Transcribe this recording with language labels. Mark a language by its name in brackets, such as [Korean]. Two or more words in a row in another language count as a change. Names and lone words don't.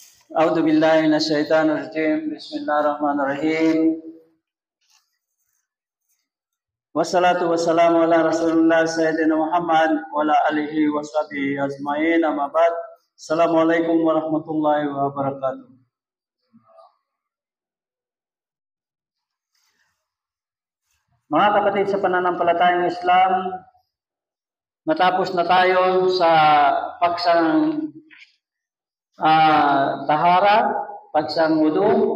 [Arabic] أعوذ بالله من الشيطان الرجيم. بسم الله الرحمن الرحيم. والصلاة والسلام على رسول الله سيدنا محمد وعلى آله وصحبه أجمعين. أما بعد. السلام عليكم ورحمة الله وبركاته. [Filipino] Mga kapatid sa pananampalatayang Islam, natapos na tayo sa paksang tahara, paksang wudu.